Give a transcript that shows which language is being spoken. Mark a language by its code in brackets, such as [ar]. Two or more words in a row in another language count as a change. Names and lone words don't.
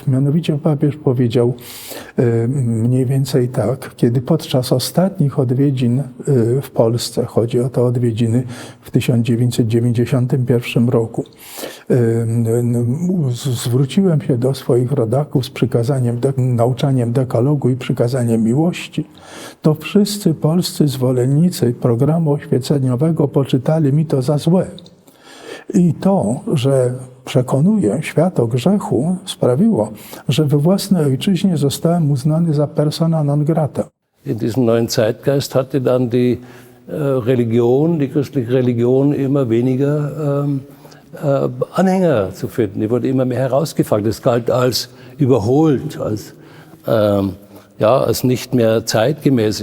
[pl] Mianowicie papież powiedział mniej więcej tak, kiedy podczas ostatnich odwiedzin w Polsce, chodzi o te odwiedziny w 1991 roku, zwróciłem się do swoich rodaków z przykazaniem, nauczaniem dekalogu i przykazaniem miłości, to wszyscy polscy zwolennicy programu oświeceniowego poczytali mi to za złe. I to, że przekonuję świat o grzechu, sprawiło, że we własnej ojczyźnie zostałem uznany za [la] persona non grata. [de] In diesem neuen Zeitgeist hatte dann die Religion, die christliche Religion, immer weniger Anhänger zu finden. Die wurde immer mehr herausgefragt. Es galt als überholt, als nicht mehr zeitgemäß.